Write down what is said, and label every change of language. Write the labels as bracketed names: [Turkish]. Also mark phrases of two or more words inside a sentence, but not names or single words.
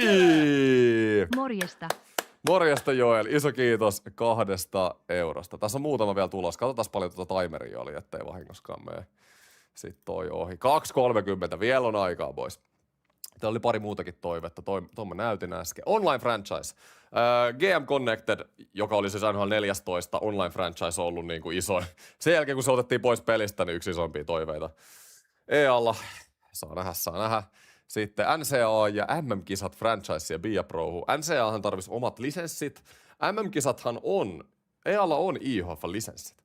[Finnish] Morjesta. Morjesta Joel, iso kiitos 2 eurosta. Tässä on muutama vielä tulos. Katsotaan paljon tuota timeria oli, ettei vahingoskaan mene. Sitten toi ohi. 2.30, vielä on aikaa boys. Täällä oli pari muutakin toivetta, tuon mä näytin äsken. [English] Online franchise. [Finnish] GM Connected, joka oli siis NHL 14, [English] online franchise [Finnish] on ollut niin kuin iso. Sen jälkeen kun se otettiin pois pelistä, niin yksi isompia toiveita. EAlla, saa nähdä. Sitten NCAA ja MM-kisat franchise ja Bia Prohu. NCAAhan tarvisi omat lisenssit. MM-kisathan on, EAlla on IHF-lisenssit.